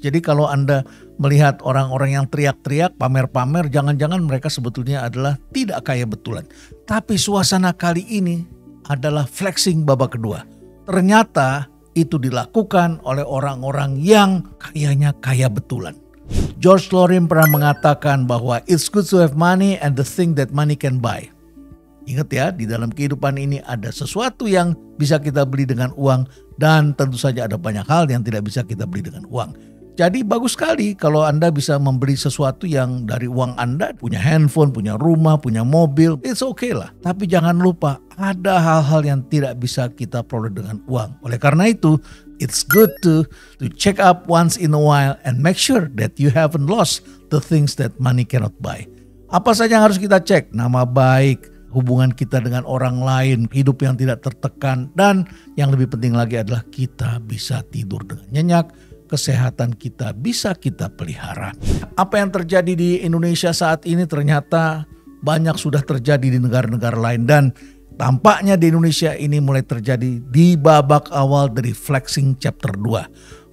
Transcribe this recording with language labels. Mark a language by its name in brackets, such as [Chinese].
[Indonesian] Jadi kalau Anda melihat orang-orang yang teriak-teriak, pamer-pamer, jangan-jangan mereka sebetulnya adalah tidak kaya betulan. Tapi suasana kali ini adalah flexing babak kedua. Ternyata itu dilakukan oleh orang-orang yang kayanya kaya betulan. [English] George Lorin [Indonesian] pernah mengatakan bahwa [English] it's good to have money and the thing that money can buy. [Indonesian] Ingat ya, di dalam kehidupan ini ada sesuatu yang bisa kita beli dengan uang dan tentu saja ada banyak hal yang tidak bisa kita beli dengan uang. Jadi bagus sekali kalau Anda bisa membeli sesuatu yang dari uang Anda, punya handphone, punya rumah, punya mobil, [English] it's okay [Indonesian] lah. Tapi jangan lupa ada hal-hal yang tidak bisa kita peroleh dengan uang. Oleh karena itu, [English] it's good to check up once in a while and make sure that you haven't lost the things that money cannot buy. [Indonesian] Apa saja yang harus kita cek? Nama baik, hubungan kita dengan orang lain, hidup yang tidak tertekan, dan yang lebih penting lagi adalah kita bisa tidur dengan nyenyak, kesehatan kita bisa kita pelihara. Apa yang terjadi di Indonesia saat ini ternyata banyak sudah terjadi di negara-negara lain dan tampaknya di Indonesia ini mulai terjadi di babak awal dari Flexing Chapter 2.